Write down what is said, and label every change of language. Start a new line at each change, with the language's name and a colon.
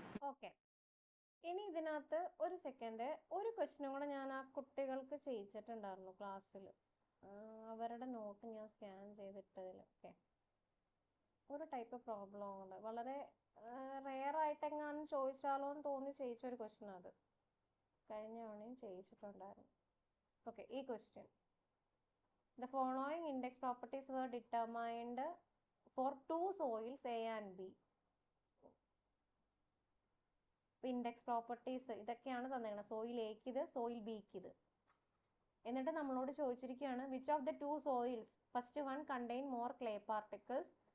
Malayalam: Okay, ഇനി ഇതിനകത്ത് ഒരു സെക്കൻഡ്, ഒരു ക്വസ്റ്റ്യനും കൂടെ ഞാൻ ആ കുട്ടികൾക്ക് ചെയ്യിച്ചിട്ടുണ്ടായിരുന്നു ക്ലാസ്സിൽ. അവരുടെ നോട്ട് ഞാൻ സ്കാൻ ചെയ്തിട്ടതിൽ. ഓക്കെ, ഒരു ടൈപ്പ് പ്രോബ്ലം ഉണ്ട്, വളരെ റെയർ ആയിട്ടെങ്ങാനും ചോദിച്ചാലോ എന്ന് തോന്നി ചെയ്യിച്ചൊരു ക്വസ്റ്റ്യൻ. അത് കഴിഞ്ഞ തവണയും ചെയ്യിച്ചിട്ടുണ്ടായിരുന്നു.
English: Okay, ഈ question: the following index properties were determined for two soils A and B.
Malayalam: Index properties ഇതൊക്കെയാണ് തന്നേക്കുന്നത്. സോയിൽ എക്ക് ഇത്, സോയിൽ ബിക്ക് ഇത്. എന്നിട്ട് നമ്മളോട് ചോദിച്ചിരിക്കുകയാണ്
English: which of the two soils first one contain more clay particles,